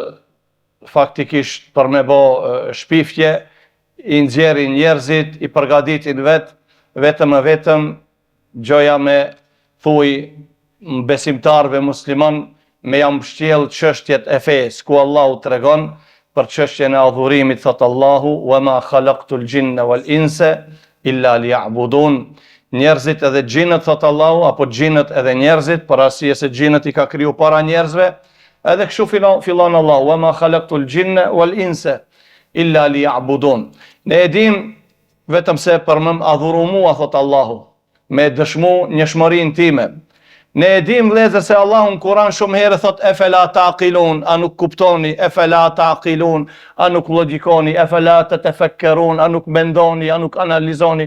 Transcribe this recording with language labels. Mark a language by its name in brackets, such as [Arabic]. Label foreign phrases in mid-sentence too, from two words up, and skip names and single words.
[Albanian] faktikisht për me bo shpifje, i nxjerrin njerëzit, i përgatitin vetëm gjoja me thuj besimtarve musliman me jam mbështjell çështjet e fesë, ku Allahu tregon për çështjen e adhurimit, thot Allahu: [Arabic] "وما خلقت الجن والإنس إلا ليعبدون." [Albanian] Njerëzit edhe gjinët, thot Allahu, apo gjinët edhe njerëzit, për arsye se gjinët i ka kriju para njerëzve, edhe kështu fillon Allahu: [Arabic] "وما خلقت الجن والإنس إلا ليعبدون." [Albanian] Ne e dim vetëm se për më adhuru mua, thot Allahu, me dëshmu njëshmërinë time. Ne e dim vëllezër se Allahu në Kur'an shumë herë thot: [Arabic] "أفلا تعقلون", [Albanian] a nuk kuptoni? [Arabic] أفلا تعقلون, [Albanian] a nuk logjikoni? [Arabic] أفلا تتفكرون, [Albanian] a nuk mendoni, a nuk analizoni?